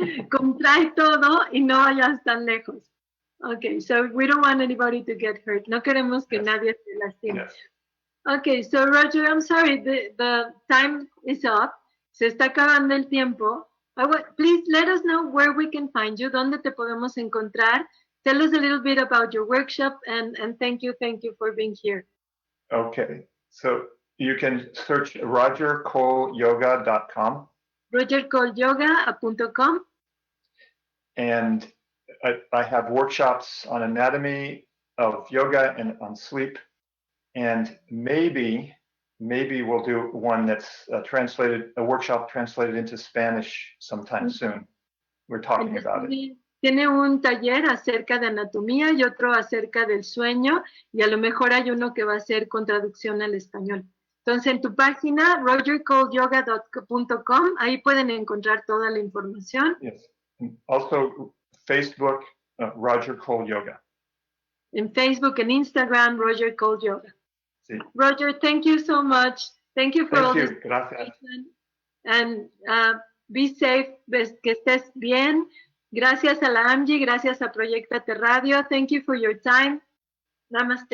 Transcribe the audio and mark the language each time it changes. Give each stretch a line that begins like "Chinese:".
Spanish: Contrae todo y no vayas tan lejos.
English: Okay, so we don't want anybody to get hurt.
Spanish: No queremos que nadie se lastime.
English: Yes. Okay, so Roger, I'm sorry, the time is up.
Spanish: Se está acabando el tiempo.
English: Please let us know where we can find you,
Spanish: dónde te podemos encontrar.
English: Tell us a little bit about your workshop and thank you for being here. Okay, so you can search rogercoleyoga.com. rogercoleyoga.com. And I have workshops on anatomy of yoga and on sleep And maybe we'll do one that's a workshop translated into Spanish sometime soon. We're talking about it.
Spanish: Tiene un taller acerca de anatomía y otro acerca del sueño, y a lo mejor hay uno que va a ser con traducción al español. Entonces, en tu página, rogercoleyoga.com, ahí pueden encontrar toda la información.
English: Yes. And also, Facebook, Roger Cole Yoga.
Spanish: En Facebook, en Instagram, Roger Cole Yoga. Sí.
English: Roger, thank you so much. Thank you for all this
Spanish: Gracias.
English: And be safe,
Spanish: que estés bien. Gracias a la AMGI, gracias a Proyectate Radio.
English: Thank you for your time. Namaste.